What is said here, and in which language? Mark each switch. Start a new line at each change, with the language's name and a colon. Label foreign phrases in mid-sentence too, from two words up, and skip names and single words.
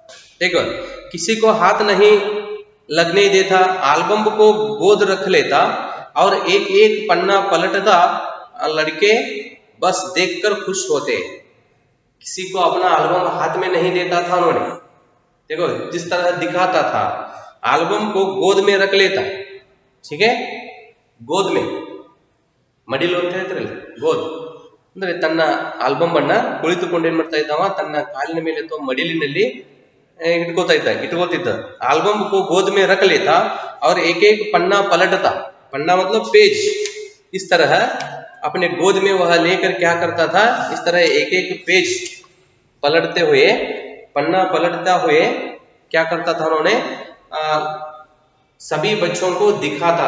Hindi: देखो, किसी को हाथ नहीं लगने देता, एल्बम को गोद रख लेता और एक एक पन्ना पलटता। लड़के बस देखकर खुश होते। किसी को अपना एल्बम हाथ में नहीं देता था उन्होंने। देखो, जिस तरह दिखाता था, एल्बम को गोद में रख लेता, ठीक है, गोद में
Kannada: ಮಡಿಲು ಅಂತ ಹೇಳ್ತಾರಲ್ಲ, ಗೋದ್ ಅಂದ್ರೆ ತನ್ನ ಆಲ್ಬಮ್ ಅನ್ನ ಕುಳಿತುಕೊಂಡು ಏನ್ ಮಾಡ್ತಾ ಇದ್ದಾವ, ತನ್ನ ಕಾಲಿನ ಮೇಲೆ ಅಥವಾ ಮಡಿಲಿನಲ್ಲಿ ಇಟ್ಕೋತಿದ್ದ।
Hindi: ಆಲ್ಬಮ್ को गोद में रख लेता और एक एक पन्ना पलटता। पन्ना मतलब पेज। इस तरह अपने गोद में वह लेकर क्या करता था, इस तरह एक एक पेज पलटते हुए, पन्ना पलटता हुए क्या करता था, उन्होंने सभी बच्चों को दिखाता।